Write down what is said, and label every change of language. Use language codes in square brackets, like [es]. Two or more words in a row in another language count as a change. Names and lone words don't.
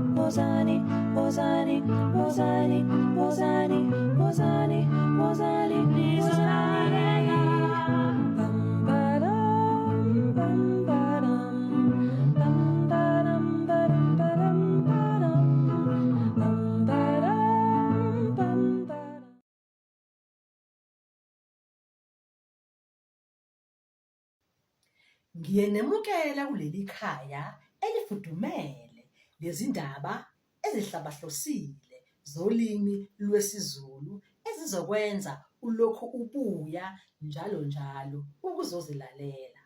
[zu] Bozani, Bozani, Bozani, Bozani, Bozani, Bozani, Bozani. Bum ba-dum, bum ba-dum, bum ba-dum, ba-dum, ba-dum, ba-dum, bum ba-dum, bum ba-dum. Ngiyenemukela kuleli khaya elifudumele lezindaba ezihlabahlosile zolimi lwesiZulu ezizokwenza ulokhu ubuya njalo njalo ukuzozilalela.